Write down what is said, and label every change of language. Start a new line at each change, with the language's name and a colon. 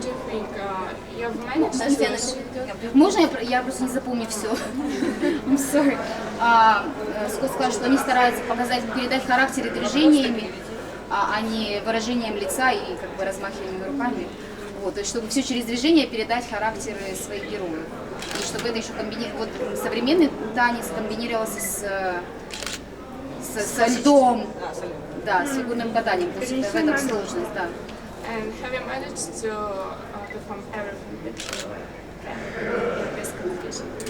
English: do you think you've managed to...
Russian: Можно я просто не запомню все?
English: I'm sorry.
Russian: Скотт сказал, что они стараются показать, передать характер и движениями, а не выражением лица и как бы размахиванием руками. Вот, то есть, чтобы все через движение передать характеры своих героев. И чтобы это еще комбинировалось, вот современный танец комбинировался со льдом, да, с фигурным катанием. То есть в этом сложность, да.
English: And have you managed to perform everything that you in this competition?